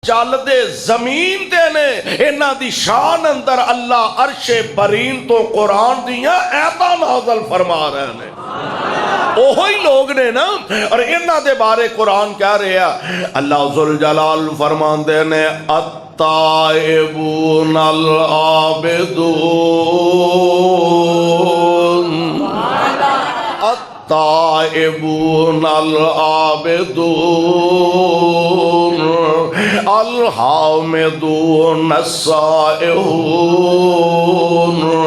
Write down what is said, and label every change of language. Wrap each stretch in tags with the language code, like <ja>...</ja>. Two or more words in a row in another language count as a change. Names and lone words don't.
<pa>ਚਲਦੇ ਜ਼ਮੀਨ ਤੇ ਨੇ ਇਨ੍ਹਾਂ ਦੀ ਸ਼ਾਨ ਅੰਦਰ ਅੱਲਾਹ ਅਰਸ਼ੇ ਬਰੀਨ ਤੋ ਕੁਰਾਨ ਦੀਆਂ ਆਇਤਾਂ ਨਾਜ਼ਿਲ ਫ਼ਰਮਾ ਰਹੇ ਨੇ। ਓਹੋ ਹੀ ਲੋਗ ਨੇ ਨਾ, ਔਰ ਇਨ੍ਹਾਂ ਦੇ ਬਾਰੇ ਕੁਰਾਨ ਕਹਿ ਰਿਹਾ</pa> <ar>الله ذو الجلال</ar> <pa>ਫ਼ਰਮਾਂਦੇ ਨੇ</pa> <ar>التائبون العابدون التائبون العابدون الحامدون السائحون</ar>